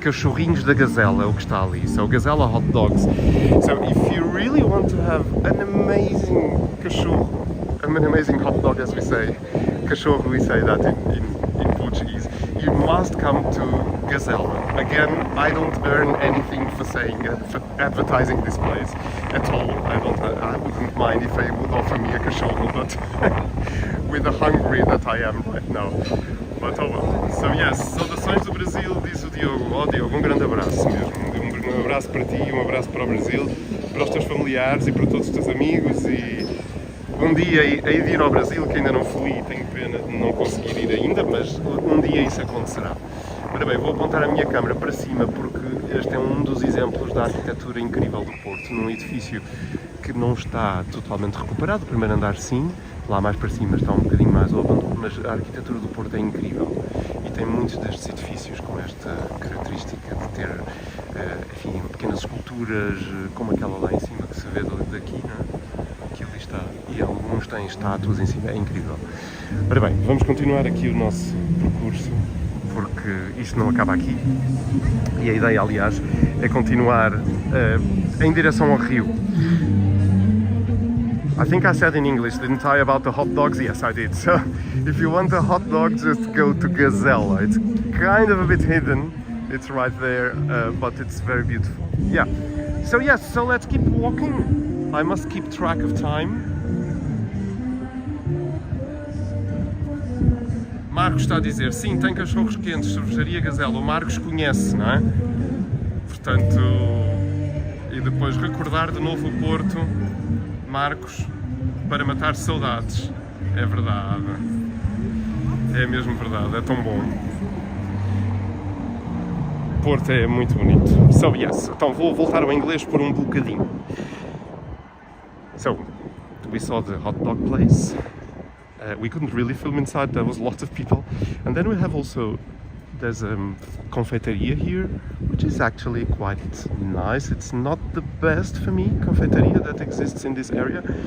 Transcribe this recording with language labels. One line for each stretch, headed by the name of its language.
Portuguese: Cachorrinhos da Gazela é o que está ali,
English: so Gazela hot dogs. So if you really want to have an amazing cachorro, an amazing hot dog as we say, cachorro we say that in Portuguese, you must come to Gazela. Again, I don't earn anything for saying for advertising this place at all. I wouldn't mind if they would offer me a cachorro, but with the hungry that I am right now. But oh well.
Portuguese: So yes, saudações do Brasil, diz o Diogo. Oh Diogo, um grande abraço mesmo. Um abraço para ti, um abraço para o Brasil, para os teus familiares e para todos os teus amigos e um dia hei de ir ao Brasil, que ainda não fui e tenho pena de não conseguir ir ainda, mas um dia isso acontecerá. Ora bem, vou apontar a minha câmera para cima porque este é um dos exemplos da arquitetura incrível do Porto, num edifício que não está totalmente recuperado, o primeiro andar sim, lá mais para cima está um bocadinho mais ao abandono, mas a arquitetura do Porto é incrível e tem muitos destes edifícios com esta característica de ter, enfim, pequenas esculturas, como aquela lá em cima que se vê daqui, não é? Que ali está, e alguns têm estátuas em cima, é incrível. Ora bem, vamos continuar aqui o nosso percurso, porque isto não acaba aqui, e a ideia, aliás, é continuar em direção ao rio.
English: I think I said in English, didn't I, about the hot dogs? Yes, I did. So, if you want a hot dog, just go to Gazela. It's kind of a bit hidden, it's right there, but it's very beautiful. Yeah, so yes, so let's keep walking. I must keep track of time.
Portuguese: Marcos está a dizer, sim, tem cachorros quentes, cervejaria Gazela. O Marcos conhece, não é? Portanto, e depois recordar de novo o Porto, Marcos, para matar saudades. É verdade. É mesmo verdade, é tão bom. Porto é muito bonito. So yes, então vou voltar ao inglês por um bocadinho.
English: So, we saw the hot dog place. We couldn't really film inside, there was lots of people. And then we have also, there's a confeiteria here, which is actually quite nice. It's not the best for me confeiteria that exists in this area.